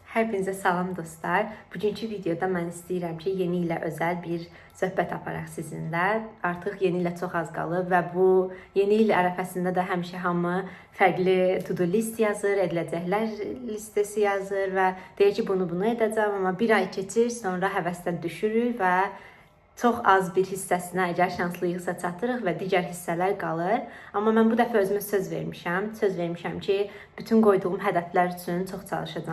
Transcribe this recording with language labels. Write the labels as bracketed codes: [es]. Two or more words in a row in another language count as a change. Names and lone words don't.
[az] Hepinize salam dostlar. Bugünkü videoda mən istəyirəm ki, yeni ilə özəl bir söhbət aparaq sizinlə. Artıq yeni ilə çox az qalıb və bu yeni il ərəfəsində də həmişə hamı fərqli to-do list yazır, ediləcəklər listəsi yazır və deyir ki, bunu edəcəm, amma bir ay keçir, sonra həvəsdən düşürük və çox az bir hissəsinə əgər şanslıyıqsa çatırıq və digər hissələr qalır. Amma mən bu dəfə özümə söz vermişəm. Söz vermişəm ki, bütün qoyduğum hədəflər üçün çox çalışacağam.